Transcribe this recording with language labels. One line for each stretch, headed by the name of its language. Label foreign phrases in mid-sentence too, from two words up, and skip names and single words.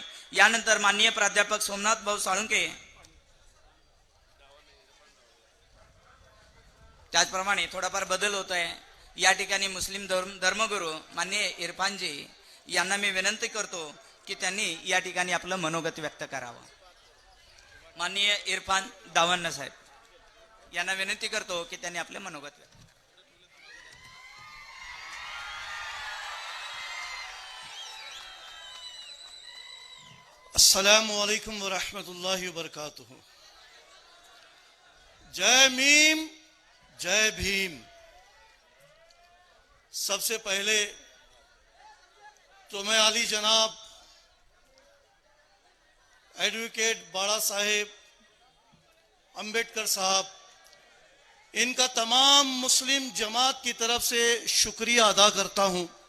Marathi: यानंतर माननीय प्राध्यापक सोमनाथ भाऊ साळुंके, त्याचप्रमाणे थोडाफार बदल होत आहे. या ठिकाणी मुस्लिम धर्मगुरू माननीय इरफानजी यांना मी विनंती करतो की त्यांनी या ठिकाणी आपलं मनोगत व्यक्त करावं. माननीय इरफान दावन्न साहेब यांना विनंती करतो की त्यांनी आपले मनोगत व्यक्त.
Arabic: السلام عليكم ورحمة الله وبركاته.
Marathi: जय मीम, जय भीम.
Urdu: سب سے پہلے تو میں عالی جناب ایڈووکیٹ باڑا صاحب امبیڈکر صاحب، ان کا تمام مسلم جماعت کی طرف سے شکریہ ادا کرتا ہوں.